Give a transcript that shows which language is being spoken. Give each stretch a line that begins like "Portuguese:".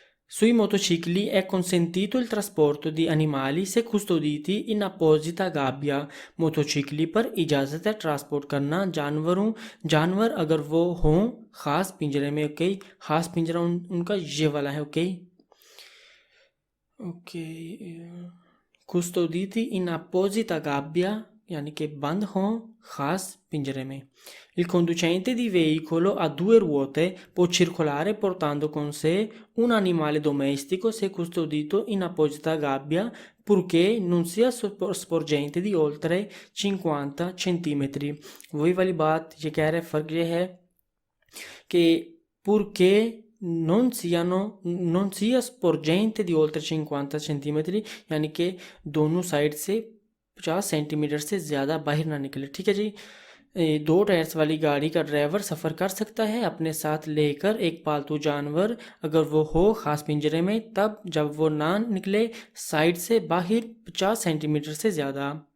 Italian: Sui motocicli è consentito il trasporto di animali se custoditi in apposita gabbia।
Hindi: मोटोचिकली पर इजाज़त है transport करना जानवर अगर वो हों ख़ास पिंजरे में। ओके, ख़ास पिंजरा उनका ये वाला है। Okay okay,
Italian: custoditi in apposita gabbia
Hindi: यानी कि बंद हों ख़ास पिंजरे में।
Italian: Il conducente di veicolo a due ruote può circolare portando con sé un animale domestico se custodito in apposita gabbia purché non sia sporgente di oltre 50 centimetri।
Hindi: वही वाली बात ये कह रहे, फ़र्क ये है कि
Italian: purché non sia sporgente di oltre 50 centimetri,
Hindi: यानी कि दोनों साइड से 50 सेंटीमीटर से ज़्यादा बाहर ना निकले। ठीक है जी, 2 टायर्स वाली गाड़ी का ड्राइवर सफ़र कर सकता है अपने साथ लेकर एक पालतू जानवर अगर वो हो ख़ास पिंजरे में, तब जब वो ना निकले साइड से बाहर 50 सेंटीमीटर से ज़्यादा।